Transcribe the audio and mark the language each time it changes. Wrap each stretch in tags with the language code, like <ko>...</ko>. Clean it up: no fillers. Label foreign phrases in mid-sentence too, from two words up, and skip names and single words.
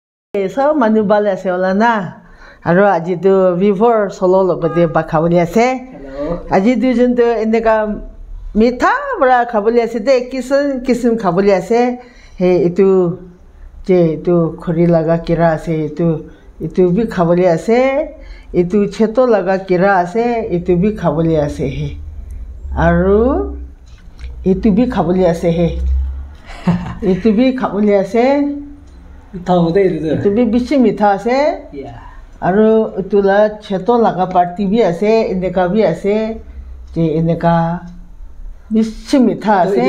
<nag>So manu bala se ola na aro aji tu before solo logote ba khabuli ase aji du jun tu indeka mitha bra khabuli ase de kisim khabuli ase he itu je itu khori laga kira ase itu bi khabuli ase itu cheto laga kira ase itu bi khabuli ase he aro itu bi khabuli ase he itu bi khabuli ase itu bi bichi mitha ase aro itula cheto laga party bi ase indeka bi ase je indeka bichi mitha ase</nag>